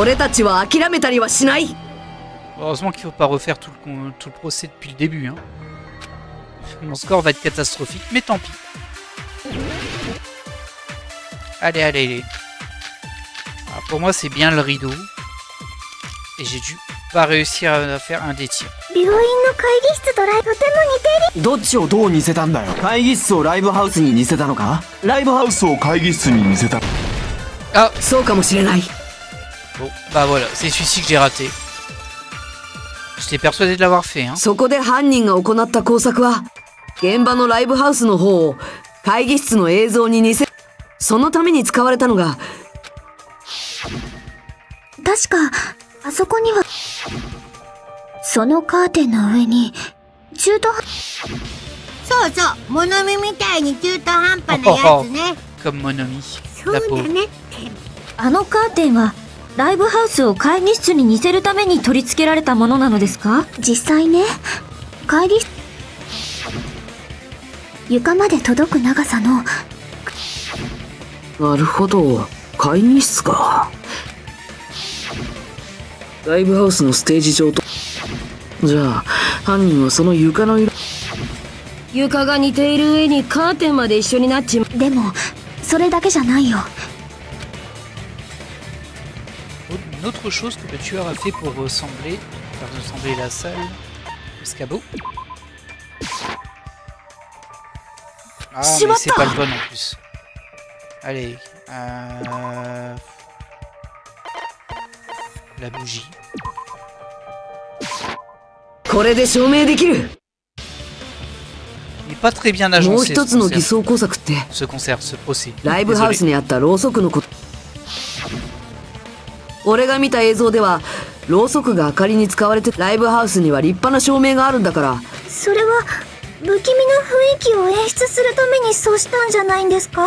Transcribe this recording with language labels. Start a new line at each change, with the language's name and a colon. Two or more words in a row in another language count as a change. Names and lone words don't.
French: Heureusement qu'il ne faut pas refaire tout le procès depuis le début. Hein. Mon score va être catastrophique, mais tant pis. Allez, allez, allez. Alors pour moi, c'est bien le rideau. Et j'ai dû pas réussir à faire un des tirs.
Japanese: どっちをどう似せたんだよ。会議室をライブハウスに似せたのか。ライブハウスを会議室に似せた。
French: Ah, bon, bah voilà, c'est celui-ci que j'ai raté. J'étais persuadé de l'avoir fait, hein.
Japanese: そこで犯人が行った工作は、現場のライブハウスの方を会議室の映像に似せ、そのために使われたのが。確か、あそこには、そのカーテンの上に、中途半そうそう、物見みたいに中途半端なやつね。
French: Comme mon ami.
Japanese: そうだねって。あのカーテンは、ライブハウスを会議室に似せるために取り付けられたものなのですか？実際ね、会議室、床まで届く長さの。なるほど、会議室か。ライブハウスのステージ上と。じゃあ、犯人はその床の色。床が似ている上にカーテンまで一緒になっちまう。でも、それだけじゃないよ。
French: Une autre chose que le tueur a fait pour ressembler, faire ressembler la salle au Scabo. Ah, mais c'est pas le bon en plus. Allez, la bougie.
Japanese: これで証明できる。
French: Il n'est pas très bien agencé.
Japanese: もう一つの偽装工作って。
French: Ce procès.
Japanese: ライブハウスにあったろうそくのこと。俺が見た映像ではろうそくが明かりに使われて、ライブハウスには立派な照明があるんだから。それは不気味な雰囲気を演出するためにそうしたんじゃないんですか？